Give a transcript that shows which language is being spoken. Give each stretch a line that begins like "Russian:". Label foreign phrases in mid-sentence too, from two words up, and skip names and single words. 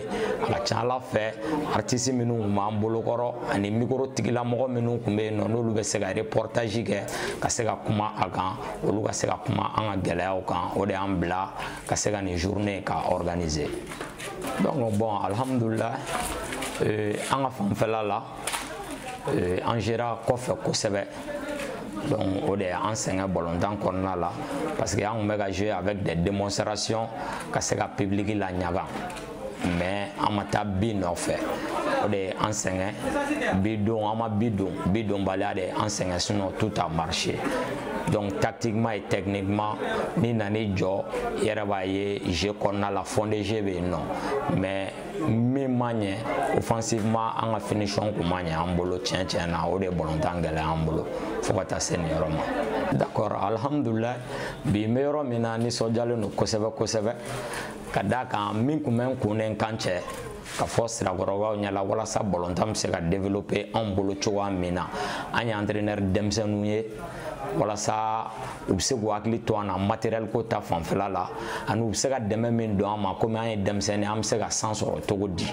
Bambara: A ka ca Ala fɛ artiste minnu tun b'an bolokɔrɔ ani micro tigilamɔgɔ minnu tun bɛ yen nɔ n'olu bɛ se ka reportage kɛ ka se ka kuma a kan olu ka se ka kuma an ka gɛlɛyaw kan. O de y'an bila ka se ka nin journée ka organiser. Donc bon, alhamdulillah, an ka fanfɛla la an gera kɔfɛ kosɛbɛ. Donc o de y'an sɛgɛn balontan kɔnɔna la parce que an tun bɛ ka jouer
French: avec des démonstrations
Bambara: ka se ka public la ɲaga mais an ma taa bi nɔfɛ o de an sɛgɛn bidon an ma bidon baliya de an sɛgɛn
French: sinon tout a marché. Donc tactiquement et techniquement
Bambara: ni nani jɔ i yɛrɛ b'a ye jeu kɔnɔna la
French: fond de jeu
Bambara: bɛ yen nɔ mais min ma ɲɛ offensivement an ka finition kun ma ɲɛ an bolo tiɲɛ na o de balontan gɛlɛya an bolo fo ka taa se nin yɔrɔ ma. D'accord, alhamdulillah bi n bɛ yɔrɔ min na nisɔndiyalen don kosɛbɛ ka d'a kan min kun bɛ n kun ni n kan cɛ ka fɔ sirakɔrɔbaw ɲɛla walasa balontan bɛ se ka développer anw bolo cogoya min na an ye entraîneur denmisɛnninw ye walasa u bɛ se k'u hakili to an na matériel ko ta fanfɛla la ani u bɛ se ka dɛmɛ min don an ma komi an ye denmisɛnnin an bɛ se ka san sɔrɔ cogo di.